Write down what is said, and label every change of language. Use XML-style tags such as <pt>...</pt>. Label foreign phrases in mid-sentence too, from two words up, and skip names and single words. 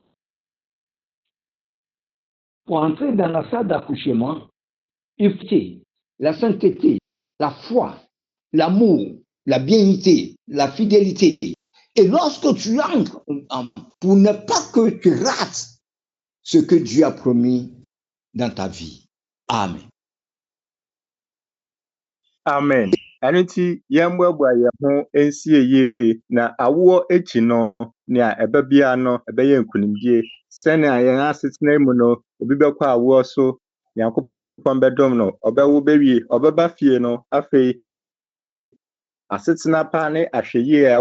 <fr>Pour entrer dans la salle d'accouchement, il faut la sainteté, la foi, l'amour, la bienité, la fidélité. Et lorsque tu entres, pour ne pas que tu rates ce que Dieu a promis dans ta vie. Amen. Amen.</fr> <ak>Ɛno nti yɛmboaboa yɛn ho nsie yie na awoɔ akyi no nea ɛba bia no ɛbɛyɛ nkunimdie sɛnea yɛn asetena mu no obi bɛkɔ awoɔ so Nyankopɔn bɛdom no ɔbɛwo bɛwie ɔbɛba fie no afei asetena pa ne ahwɛyie a</ak>